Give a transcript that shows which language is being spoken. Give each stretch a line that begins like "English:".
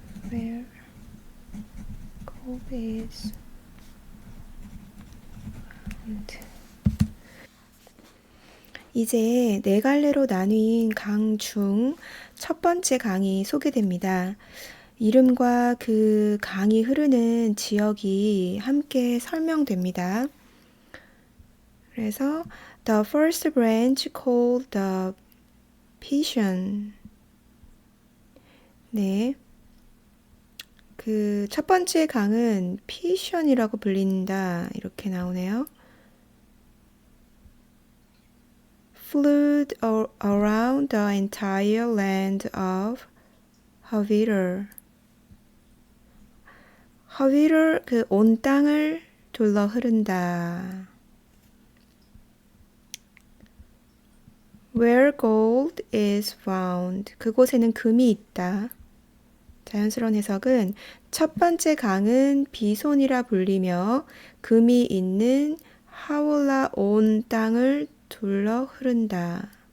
English: where Gold is found.
Korean: 이제 4갈래로 나뉜 강 중 첫 번째 강이 소개됩니다. 이름과 그 강이 흐르는 지역이 함께 설명됩니다. 그래서
English: The first branch called the Pishon. 네.
Korean: 그 첫 번째 강은 피션이라고 불린다. 이렇게 나오네요.
English: Flowed around the entire land of Havilah.
Korean: Havilah 그 온 땅을 둘러 흐른다.
English: Where gold is found.
Korean: 그곳에는 금이 있다. 자연스러운 해석은 첫 번째 강은 비손이라 불리며 금이 있는 하울라 온 땅을 둘러 흐른다.